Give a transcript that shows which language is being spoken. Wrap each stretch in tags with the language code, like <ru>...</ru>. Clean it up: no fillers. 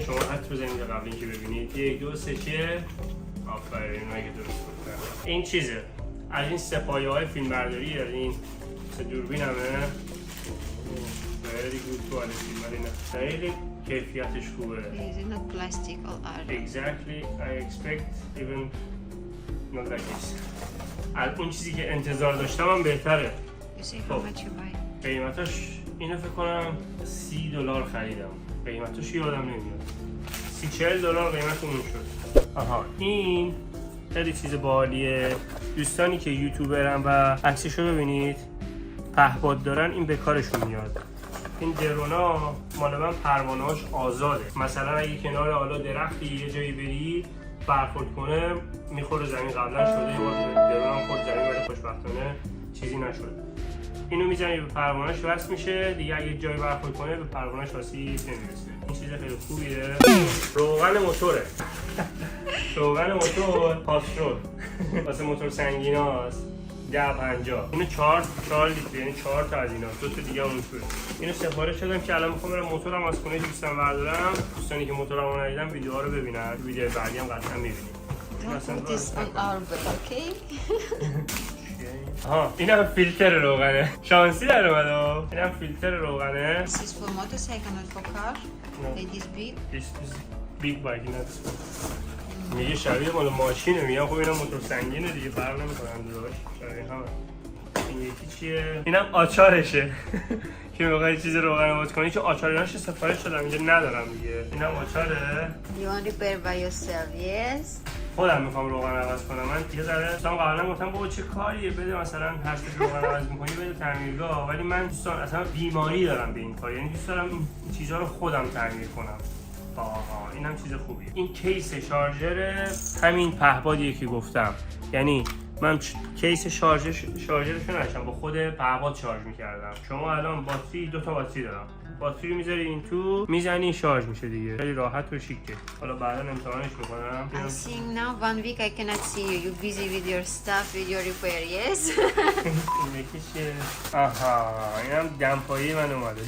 <fa>شما حد بزنید قبل اینکه ببینید. 1 2 3 چیه؟ آفرین، اگه درست گفتم. این چیزه از این سپایه‌های فیلمبرداری، از این سه دوربین همه. خیلی</fa> <en>good quality,</en> <fa>ولی نه خیلی کیفیتش خوبه.</fa> <en>Is it not plastic or art? Exactly, I expect even not like this.</en> <fa>از اون چیزی که انتظار داشتم هم بهتره.</fa> <en>You see how much you buy?</en> <fa>قیمتاش اینو فکر کنم $30 خریدم. قیمتاش یادم نمیاد. $40 قیمت اون شد. آها، این خیلی چیز باحالیه. دوستانی که یوتیوبرن و عکسشو ببینید پهپاد دارن، این به کارشون میاد. این درونا مال من پروانه‌اش آزاده. مثلا اگه کنار حالا درختی یه جایی بری برخورد کنه میخوره زمین. قبلا شده یه بار درونم خورد زمین ولی خوشبختانه چیزی نشد. اینو میزنی به پروانه‌اش وصل میشه دیگه. اگه جایی برخورد کنه به پروانه‌اش واسه نمیرسه. این چیز خیلی خوبیه. روغن موتوره. روغن موتور پاسترول واسه موتور سنگیناست. 1050. اینو 4 لیتر، یعنی 4 تا از اینا. 2 تا دیگه اون توه. اینو سفارش دادم که الان میخوام برم موتورم از خونه دوستم بردارم. دوستانی که موتورمو ندیدن ویدیوها رو ببینن. ویدیو بعدی هم قطعا میبینید.</fa> <en>Don't put this on our bed, okay?</en> <fa>ها، اینم فیلتر روغنه. شانسی در اومد. اینم فیلتر روغنه.</fa> <en>This is for motorcycle, not for car. No. It is big. This is big bike, not</en> <fa>میگه شبیه مال ماشینه. میگم خب اینم موتور سنگینه دیگه، فرق نمی‌کنه دروش. شبیه همه. این یکی چیه؟ اینم آچارشه. که می‌خوای چیز روغن باز کنی، که آچاریناش سفارش دادم اینجا ندارم دیگه. اینم آچاره.</fa> <en>You want repair by yourself, yes?</en> <fa>خودم میخوام روغن عوض کنم. من یه ذره دوستان قبلا گفتم بابا چه کاریه، بده مثلا هر چیز روغن عوض می‌کنی بده تعمیرگاه، ولی من دوستان اصلا بیماری دارم به این کار. یعنی دوست دارم این چیزا رو خودم تعمیر کنم. آها، اینم چیز خوبیه. این کیس شارژر همین پهپادیه که گفتم. یعنی من کیس شارژرش نداشتم، با خود پهپاد شارژ می‌کردم. شما الان باتری 2 تا باتری دارم. باتری رو میذاری این تو، میزنی شارژ میشه دیگه. خیلی راحت و شیکه. حالا بعدا امتحانش میکنم.</fa> <en>I'm seeing now 1 week I cannot see you. You're busy with your stuff, with your repair, yes?</en> <fa>این یکی چیه؟ آها، اینم دمپایی من اومده.</fa>